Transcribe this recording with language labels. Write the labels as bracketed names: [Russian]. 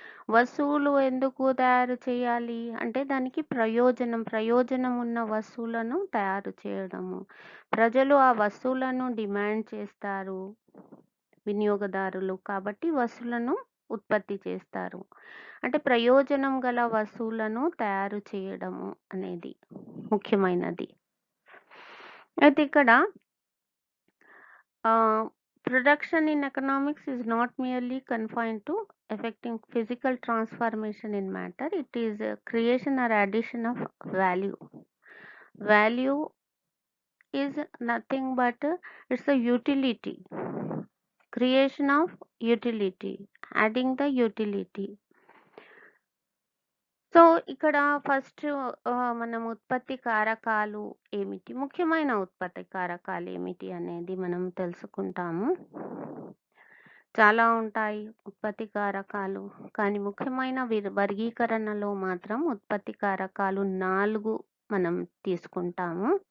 [Telugu] వస్తువులు ఎందుకు తయారు చేయాలి అంటే దానికి ప్రయోజనం ఉన్న వస్తువులను తయారు చేయడము. ప్రజలు ఆ వస్తువులను డిమాండ్ చేస్తారు, వినియోగదారులు, కాబట్టి వస్తువులను ఉత్పత్తి చేస్తారు. అంటే ప్రయోజనం గల వస్తువులను తయారు చేయడము అనేది ముఖ్యమైనది. అయితే ఇక్కడ [English] production in economics is not merely confined to affecting physical transformation in matter. It is a creation or addition of value. Value is nothing but it's a utility. Creation of utility, adding the utility. [Telugu] So ఇక్కడ first మనం ఉత్పత్తి కారకాలు ఏమిటి, ముఖ్యమైన ఉత్పత్తి కారకాలు ఏమిటి అనేది మనం తెలుసుకుంటాము. చాలా ఉంటాయి ఉత్పత్తి కారకాలు, కానీ ముఖ్యమైన వర్గీకరణలో మాత్రం ఉత్పత్తి కారకాలు 4 మనం తీసుకుంటాము.